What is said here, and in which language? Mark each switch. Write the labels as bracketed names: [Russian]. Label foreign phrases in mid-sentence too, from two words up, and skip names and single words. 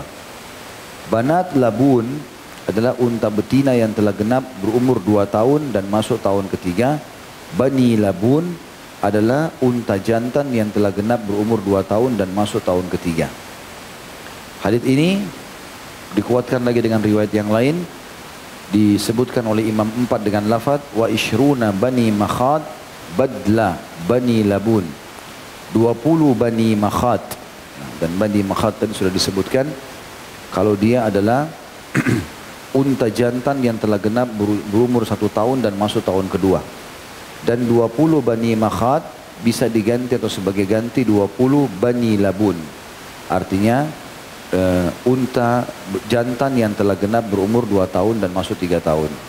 [Arabic] بنات لبون [Indonesian] adalah unta betina yang telah genap berumur 2 tahun dan masuk tahun ketiga. [Arabic] بني لبون [Indonesian] adalah unta jantan yang telah genap berumur 2 tahun dan masuk tahun ketiga. Hadits ini dikuatkan lagi dengan riwayat yang lain, disebutkan oleh Imam 4 dengan lafaz [Arabic] وعشرون بني مخاض بدل بني لبون. [Indonesian] 20 [Arabic] بني مخاض, [Indonesian] dan [Arabic] بني مخاض [Indonesian] tadi sudah disebutkan kalau dia adalah unta jantan yang telah genap berumur 1 tahun dan masuk tahun kedua. Dan 20 [Arabic] بني مخاض [Indonesian] bisa diganti atau sebagai ganti 20 [Arabic] بني لبون. [Indonesian] Artinya unta jantan yang telah genap berumur 2 tahun dan masuk 3 tahun.